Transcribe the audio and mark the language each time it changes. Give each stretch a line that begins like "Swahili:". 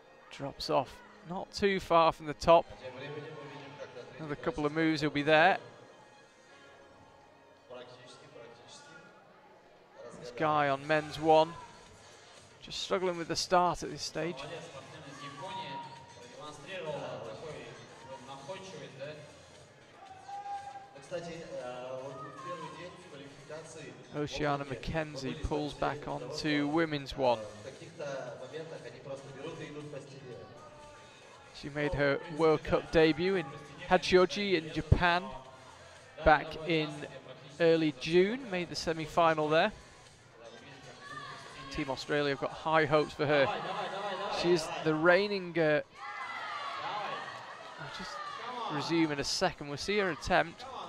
English: Drops off not too far from the top. Another couple of moves, he'll be there. This guy on men's one, just struggling with the start at this stage.
Russian: Молодец, спортсмен из Японии продемонстрировал такой находчивость, да? Кстати, вот в первый день квалификации
English: Oceana McKenzie pulls back onto women's one.
Russian: в каких-то моментах они просто берут и идут по стене.
English: She made her World Cup debut in Hachioji in Japan back in early June, made the semi-final there. Team Australia have got high hopes for her. She is the reigning, I'll just resume in a second, we'll see her attempt.